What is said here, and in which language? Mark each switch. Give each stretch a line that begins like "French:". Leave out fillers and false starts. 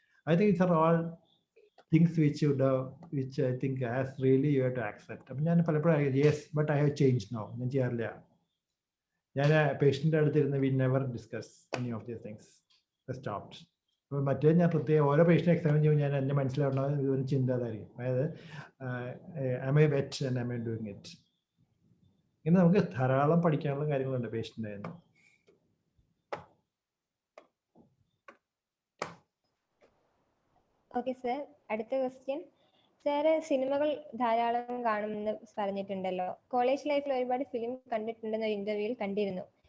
English: I think it's are all things which I think has really you have to accept.
Malayalam: അപ്പം ഞാൻ പലപ്പോഴും
English: Yes but I have change now.
Malayalam: ഞാൻ ചെയ്യാറില്ല. ഞാൻ പേഷ്യൻ്റെ അടുത്തിരുന്ന്
English: We never discuss any of these things. Stopped.
Malayalam: അപ്പോൾ മറ്റേ ഞാൻ പ്രത്യേകം ഓരോ പേഷ്യൻ്റ് എക്സാമിൻ ചെയ്യുമ്പോൾ ഞാൻ എൻ്റെ മനസ്സിലാവുന്ന ഒരു ചിന്താധാരിക്കും.
English: അതായത് am I vet and am I doing it?
Malayalam: ഇങ്ങനെ നമുക്ക് ധാരാളം പഠിക്കാനുള്ള കാര്യങ്ങളുണ്ട് പേഷ്യൻ്റ് ആയിരുന്നു. ഓക്കെ സർ, അടുത്ത ക്വസ്റ്റ്യൻ. സാറ് സിനിമകൾ ധാരാളം കാണുമെന്ന് പറഞ്ഞിട്ടുണ്ടല്ലോ. കോളേജ് ലൈഫിൽ ഒരുപാട് ഫിലിം കണ്ടിട്ടുണ്ടെന്ന് ഒരു ഇന്റർവ്യൂവിൽ കണ്ടിരുന്നു.